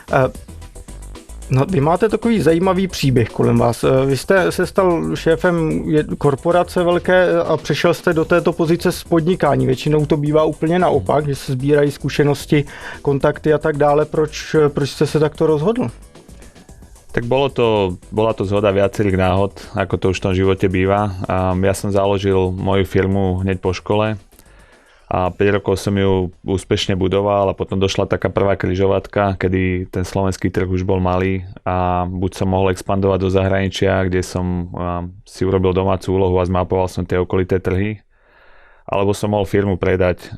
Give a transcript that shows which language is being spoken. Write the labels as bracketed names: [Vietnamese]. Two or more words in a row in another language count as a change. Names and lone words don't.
[Czech] No, vy máte takový zajímavý příběh kolem vás. Vy jste se stal šéfem korporace velké a přešel jste do této pozice z podnikání. Většinou to bývá úplně naopak, že se sbírají zkušenosti, kontakty a tak dále. Proč jste se takto rozhodl? [Slovak] Tak bola to zhoda viacerých náhod, ako to už v tom živote býva. Ja som založil moju firmu hneď po škole a 5 rokov som ju úspešne budoval a potom došla taká prvá križovatka, kedy ten slovenský trh už bol malý a buď som mohol expandovať do zahraničia, kde som si urobil domácu úlohu a zmapoval som tie okolité trhy, alebo som mohol firmu predať.